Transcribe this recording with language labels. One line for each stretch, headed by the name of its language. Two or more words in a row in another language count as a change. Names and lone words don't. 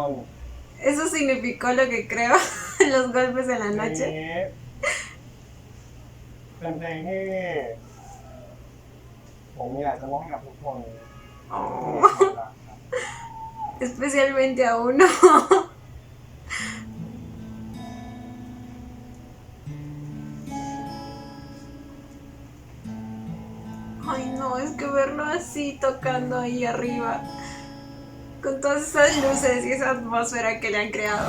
Spanish: Eso significó lo que creo. Los golpes en la
Thai: เพลง
Spanish: noche.
Thai: นี้เป็นเพลงที่ผมอยากจะมอบให้กับทุกคน
Spanish: Oh. Especialmente a uno. Ay no, es que verlo así tocando ahí arriba, con todas esas luces y esa atmósfera que le han creado.